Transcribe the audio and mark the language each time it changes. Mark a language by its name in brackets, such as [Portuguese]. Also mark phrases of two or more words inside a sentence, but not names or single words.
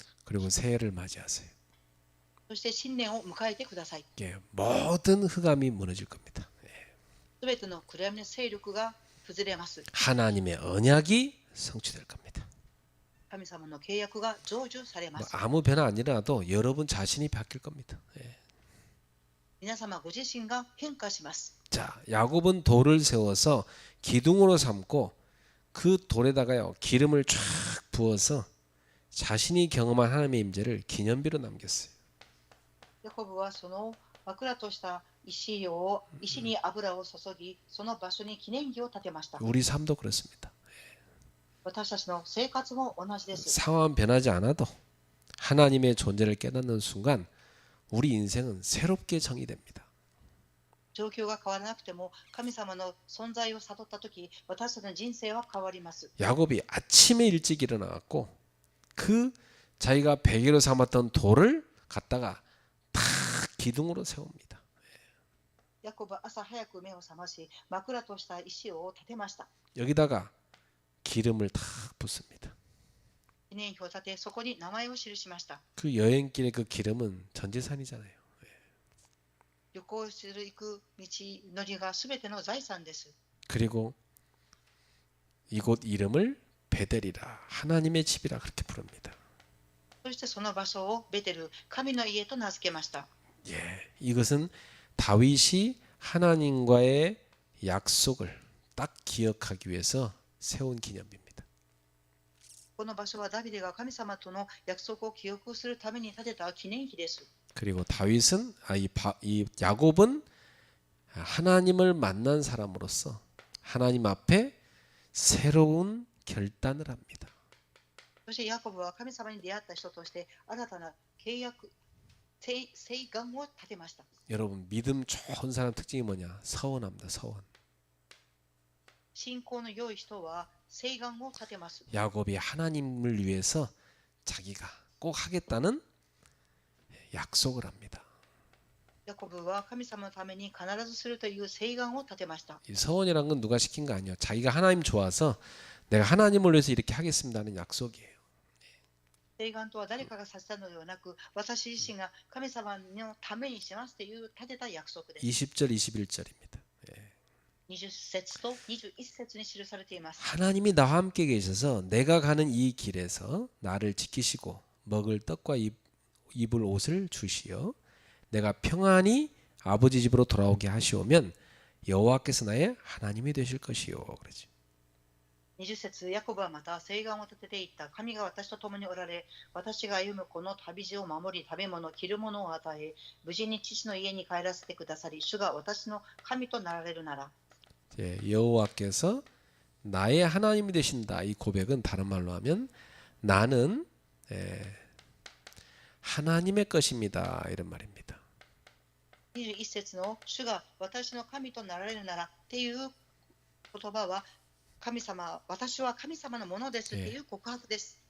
[Korean] 그리고 새해를 맞이하세요. [Japanese] そして新年を迎えてください。 [Korean] 모든 흑암이 무너질 겁니다. [Japanese] すべての暗闇の勢力が崩れます。 [Korean] 하나님의 언약이 성취될 겁니다. [Japanese] 神様の契約が成就されます。 [Korean] 아무 변화 안 일어나도 여러분 자신이 바뀔 겁니다. [Japanese] 皆様ご自身が変化します。 [Korean] 자, 야곱은 돌을 세워서 기둥으로 삼고 그 돌에다가요 기름을 쫙 부어서 자신이 경험한 하나님의 임재를 기념비로 남겼어요. [Japanese] ヤコブはその枕とした石に油を注ぎ、その場所に記念碑を建てました。 [Korean] 우리 삶도 그렇습니다. [Japanese] 私たちの生活も同じです。 [Korean] 상황 변하지 않아도 하나님의 존재를 깨닫는 순간 우리 인생은 새롭게 정의됩니다. [Japanese] 状況が変わらなくても神様の存在を悟ったとき、私たちの人生は変わります。 [Korean] 야곱이 아침에 일찍 일어나갖고 그 자기가 베개로 삼았던 돌을 갖다가 탁 기둥으로 세웁니다. [Japanese] ヤコブは朝早く目を覚まし、枕とした石を建てました。 [Korean] 여기다가 기름을 탁 붓습니다. [Japanese] 記念碑を建て、そこに名前を記しました。 [Korean] 그 여행길의 그 기름은 전재산이잖아요. [Japanese] 旅行する行く道のりがすべての財産です。 [Korean] 그리고 이곳 이름을 베델이라 하나님의 집이라 그렇게 부릅니다. [Japanese] そしてその場所をベテル、神の家と名付けました。 [Korean] 이것은 다윗이 하나님과의 약속을 딱 기억하기 위해서 세운 기념비입니다. [Japanese] この場所はダビデが神様との約束を記憶するために建てた記念碑です。 [Korean] 그리고 다윗은 이 야곱은 하나님을 만난 사람으로서 하나님 앞에 새로운 결단을 합니다. [Japanese] そしてヤコブは神様に出会った人として新たな契約、誓願を立てました。 [Korean] 여러분 믿음 좋은 사람 특징이 뭐냐? 서원합니다. 서원. [Japanese] 信仰の良い人は誓願を立てます。 [Korean] 야곱이 하나님을 위해서 자기가 꼭 하겠다는 약속을 합니다. [Japanese] ヤコブは神様のために必ずするという誓願を立てました。 [Korean] 이 서원이란 건 누가 시킨 거 아니에요. 자기가 하나님 좋아서 내가 하나님을 위해서 이렇게 하겠습니다는 약속이에요. [Japanese] 誓願とは誰かがさせたのではなく、私自身が神様のためにしますという立てた約束です。 [Korean] 20절 21절입니다. [Japanese] 20 節と21節に記されています。 [Korean] 하나님이 나와 함께 계셔서 내가 가는 이 길에서 나를 지키시고 먹을 떡과 입을 옷을 주시어 내가 평안히 아버지 집으로 돌아오게 하시오면 여호와께서 나의 하나님이 되실 것이요. 그러지. [Japanese] 20 節ヤコブはまた誓願を立てていった。神が私と共におられ、私が歩むこの旅路を守り、食べ物、着るものを与え、無事に父の家に帰らせてくださり、主が私の神となられるなら。 [Korean] 여호와께서 나의 하나님이 되신다. 이 고백은 다른 말로 하면 나는 하나님의 것입니다. 이런 말입니다. [Japanese] 21 節の主が私の神となられるならっていう言葉は神様、私は神様のものですっていう告白です。